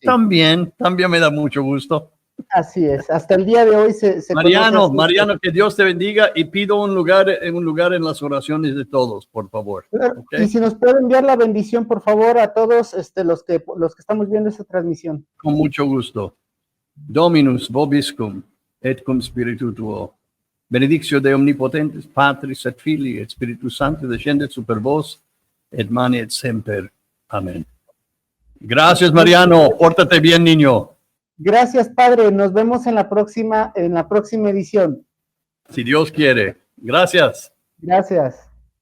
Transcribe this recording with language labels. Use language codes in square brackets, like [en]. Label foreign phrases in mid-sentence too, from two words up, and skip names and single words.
[es] También me da mucho gusto. Así es, hasta el día de hoy se Mariano, que Dios te bendiga y pido un lugar en las oraciones de todos, por favor. ¿Okay? Y si nos puede enviar la bendición, por favor, a todos los que estamos viendo esta transmisión. Con mucho gusto. [la] Dominus vobiscum et cum spiritu tuo. Benedictio de omnipotentes Patris et Filii et Spiritus Sancti descendet super vos et mani et semper. [es] Amén. Gracias, Mariano. Pórtate bien, niño. Gracias, Padre. Nos vemos en la próxima edición. Si Dios quiere. Gracias. Gracias.